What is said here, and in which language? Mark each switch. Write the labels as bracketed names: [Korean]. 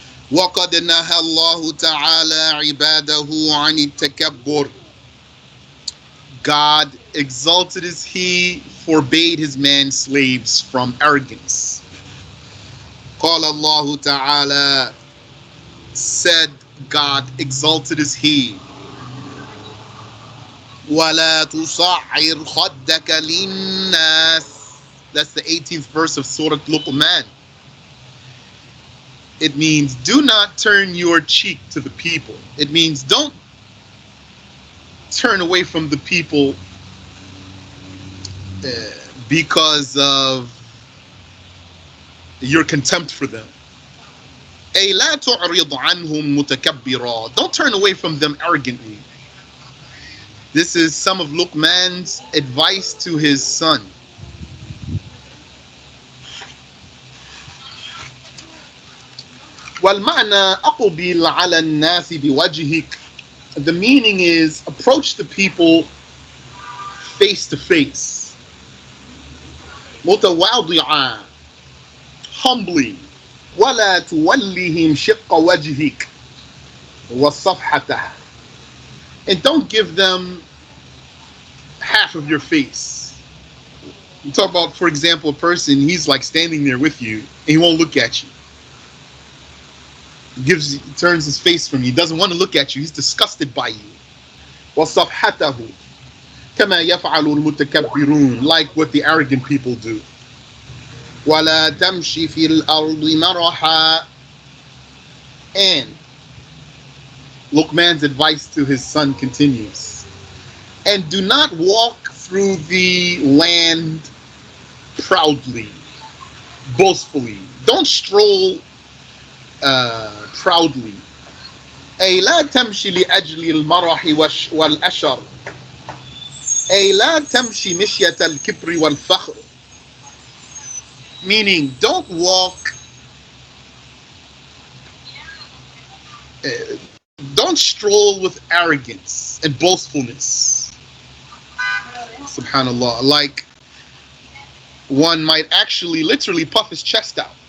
[Arabic] وَقَدْ نَهَى اللَّهُ تَعَالَى عِبَادَهُ عَنِ التَّكَبُّرِ. [English] God, exalted is He, forbade His man slaves from arrogance. [Arabic] قَالَ اللَّهُ تَعَالَى, [English] said God, exalted is He, [Arabic] وَلَا تُصَعِّرْ خَدَّكَ لِلنَّاسِ. [English] That's the 18th verse of Surah Luqman. It means do not turn your cheek to the people. It means don't turn away from the people because of your contempt for them. [Arabic] أي لا تعرض عنهم متكبرا. [English] Don't turn away from them arrogantly. This is some of Luqman's advice to his son. [Arabic] والمعنى أقبل على الناس بوجهك. [English] The meaning is approach the people face to face. متواضعا, humbly. [Arabic] ولا تولهم شق وجهك وصفحته. [English] And don't give them half of your face. You talk about, for example, a person, he's like standing there with you and he won't look at you. Turns his face from you, doesn't want to look at you, he's disgusted by you. [Arabic] وَصَفْحَتَهُ كَمَا يَفْعَلُ الْمُتَكَبِّرُونَ, [English] like what the arrogant people do. [Arabic] وَلَا تَمْشِ فِي الْأَرْضِ مَرَحًا. [English] And Luqman's advice to his son continues. And do not walk through the land proudly, boastfully. Don't stroll proudly. [Arabic] أي لا تمشي لأجل المرح والأشر. أي لا تمشي مشية الكبر والفخر. [English] Meaning, don't walk, don't stroll with arrogance and boastfulness. Subhanallah. Like, one might actually literally puff his chest out.